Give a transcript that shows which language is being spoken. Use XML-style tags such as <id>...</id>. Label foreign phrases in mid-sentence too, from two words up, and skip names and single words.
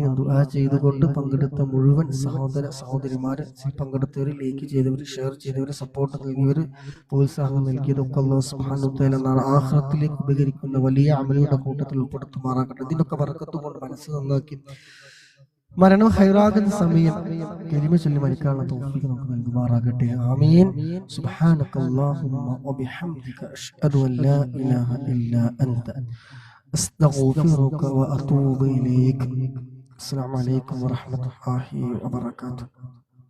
<ml>ദുആ ചെയ്തുകൊണ്ട് പങ്കെടുത്ത മുഴുവൻ സഹോദര സഹോദരിമാര്, പങ്കെടുത്തവർ, ലൈക്ക് ചെയ്തവർ, ഷെയർ ചെയ്തവർ, സപ്പോർട്ട് നൽകിയവർ, പ്രോത്സാഹനം നൽകിയതൊക്കെ</ml> <ar>الله سبحانه وتعالى</ar> <ml>നാളെ ആഖിറത്തിലേക്ക് ഉപകരിക്കുന്ന വലിയ അമലുകളുടെ കൂട്ടത്തിൽ ഉൾപ്പെടുത്തുമാറാകട്ടെ. ഇതിനൊക്കെ ബർക്കത്ത് കൊണ്ട് മനസ്സ് നന്നാക്കി മരണം ഹൈറാകുന്ന സമയം കലിമ ചൊല്ലി മരിക്കാനുള്ള തൗഫീഖ് നമുക്ക് നൽകുമാറാകട്ടെ.</ml> <ar>ആമീൻ. سبحانك اللهم وبحمدك أشهد أن لا إله إلا أنت أستغفرك وأتوب إليك. السلام عليكم ورحمة الله وبركاته.</ar>